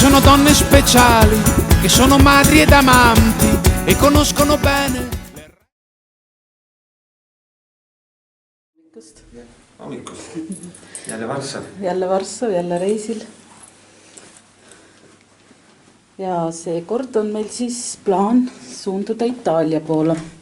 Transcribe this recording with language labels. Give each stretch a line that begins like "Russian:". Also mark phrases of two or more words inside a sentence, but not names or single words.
Italian: donne speciali che sono madri ed amanti e conoscono bene.
Estonian: Hommikust. Jälle Varssav. Jälle Varssav, jälle reisil. Ja seekord on meil siis plaan suunduda Itaalia poole.